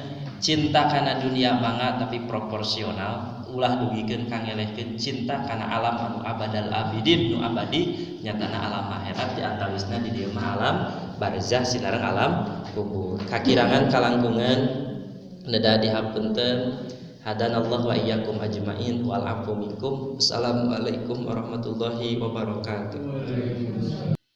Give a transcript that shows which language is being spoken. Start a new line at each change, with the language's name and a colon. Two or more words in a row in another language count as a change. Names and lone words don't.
Sundanese: Cinta kana dunia mangga tapi proporsional, ulah dugikeun kangelehkeun cinta kana alam anu
Arabic: أبد الآبدين
Sundanese: nu abadi nyatana alam akhirat di antawisna di dieu mah alam barzah sinareng alam kubur. Kakirangan kalangkungan neda dihapunten.
Arabic: هدانا الله وإياكم أجمعين والعفو منكم. السلام عليكم ورحمة الله وبركاته.